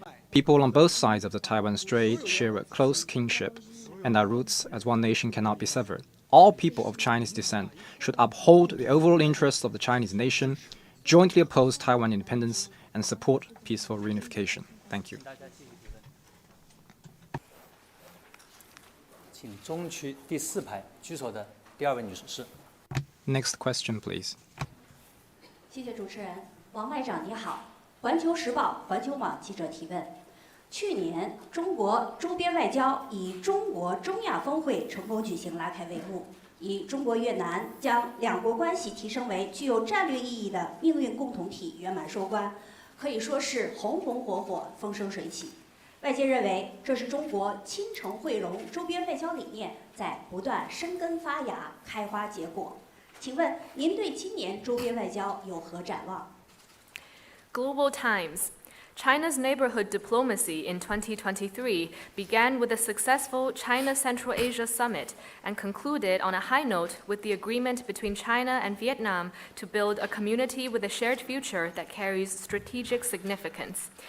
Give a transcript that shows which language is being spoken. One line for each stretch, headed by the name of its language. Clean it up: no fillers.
English: People on both sides of the Taiwan Strait share a close kinship, and our roots as one nation cannot be severed. All people of Chinese descent should uphold the overall interests of the Chinese nation, jointly oppose Taiwan independence, and support peaceful reunification. Thank you.
Chinese: 请中区第4排举手的第2位女士。
English: Next question, please.
Chinese: 谢谢主持人，王外长你好。环球时报、环球网记者提问：去年，中国周边外交以中国中亚峰会成功举行拉开帷幕，以中国越南将两国关系提升为具有战略意义的命运共同体圆满收官，可以说是红红火火、风生水起。外界认为，这是中国亲诚惠容周边外交理念在不断生根发芽、开花结果。请问您对今年周边外交有何展望？
English: Global Times. China's neighborhood diplomacy in 2023 began with a successful China-Central Asia summit and concluded on a high note with the agreement between China and Vietnam to build a community with a shared future that carries strategic significance.